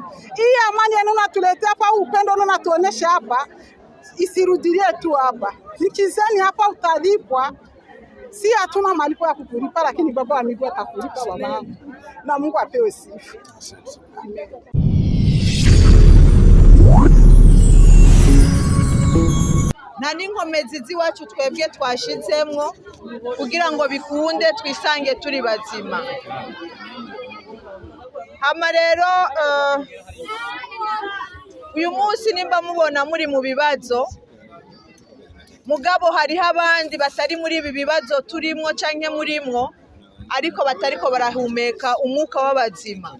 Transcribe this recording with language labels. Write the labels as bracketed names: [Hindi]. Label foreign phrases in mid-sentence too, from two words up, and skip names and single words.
[Swahili] Hii amani unatuletea hapa, upendo unatuonesha hapa, isirudilie tu hapa. Nikizeni hapa utalipwa. Si hatuna malipo ya kukulipa, lakini baba wa Mungu atakulipa baba. Na Mungu apewe sifa. Amen. [Rundi] Na n'inkomezi z'iwacu twebwe twashizemwo kugira ngo bikunde twisange turi bazima. Hama rero uyu munsi nimba mubona muri mu bibazo, mugabo hariho abandi batari muri ibi bibazo turimwo canke murimwo, ariko batariko barahumeka umwuka w'abazima.